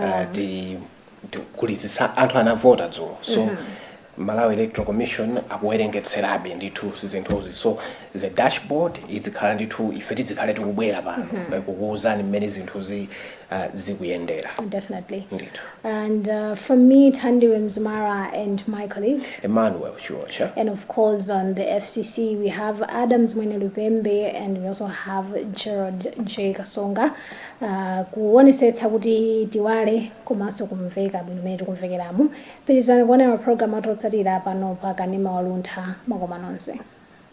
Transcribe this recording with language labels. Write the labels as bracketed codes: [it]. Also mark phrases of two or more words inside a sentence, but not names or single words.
[ny] Kulizisa anthu anavota dzulo, so Malawi Electoral Commission akuwerengetserabe ndithu zinthuzi, so [en] the dashboard [ny] izikhala ndithu ife tizikhale tikubwera pano kukuwuzani mmene zinthuzi zikuyendera. [en] Definitely. [ny] Ndithu. [en] And from me, Thandiwe Mzumara, and my colleague Emmanuel Chuocha. And of course on the FCC we have Adams Mwene Lupembe, and we also have Gerald J. Kasonga. [ny] Kuonesetsa kuti tiwale komanso kumveka bwino mmene tikumvekeramu. Pitirizani kuonera program athu otsatira pano pa kanema wa Luntha. Makoma nonse.